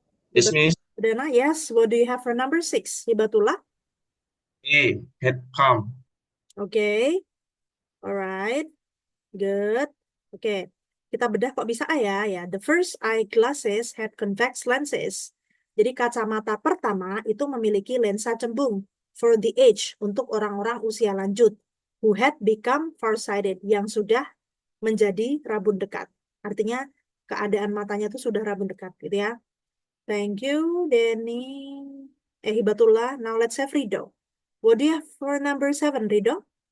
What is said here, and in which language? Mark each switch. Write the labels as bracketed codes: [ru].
[en] Yes, Miss. Pardana, yes. What do you have for number 6, Hibatullah? A, head palm. Okay. All right. Good. Okay. [id] Kita bedah kok bisa A ya. [en] The first eyeglasses had convex lenses. [id] Jadi kacamata pertama itu memiliki lensa cembung [en] for the age, [id] untuk orang-orang usia lanjut, [en] who had become farsighted, [id] yang sudah menjadi rabun dekat. Artinya keadaan matanya itu sudah rabun dekat gitu ya. [en] Thank you, Denny. Hibatullah. Now let's have Rido. What do you have for number 7, Rido?